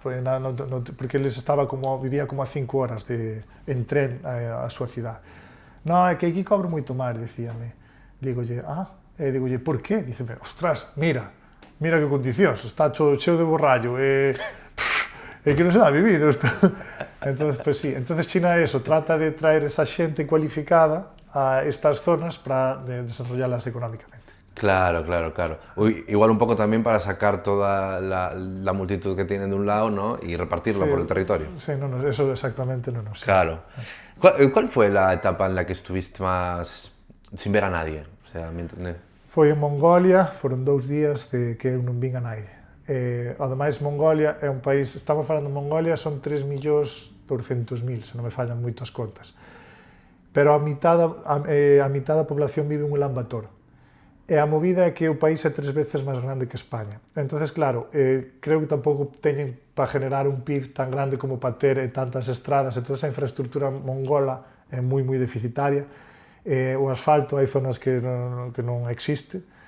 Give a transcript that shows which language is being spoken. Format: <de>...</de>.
<gl>Porque eles vivía como a 5 horas en tren a súa cidade. Non, é que aquí cobro moito máis, dicíame. Dígolle, digolle, por qué? Díceme, ostras, mira que condicións, está cheo de borrallo, é que non se dá vivido isto. Entonces, pues sí, entonces China eso, trata de traer esa xente cualificada a estas zonas para desarrollarlas económicamente.</gl> <es>Claro. Igual un poco también para sacar toda la multitud que tienen de un lado, ¿no? Y repartirla por el territorio. Sí, eso exactamente no sé. Claro. ¿Cuál fue la etapa en la que estuviste más sin ver a nadie? O sea, ¿me entendés?</es> <gl>Foi en Mongolia, foron 2 días de que eu non vin a naide. Ademais, Mongolia é un país, estamos falando de Mongolia, son 3.200.000, se non me fallan moitas contas. Pero a mitad da población vive en Ulan Bator. E a movida é que o país é 3 veces máis grande que España. Entonces, claro, creo que tampouco teñen para generar un PIB tan grande como para ter tantas estradas, e toda esa infraestructura mongola é moi deficitaria. O asfalto, hai zonas que non existe.</gl>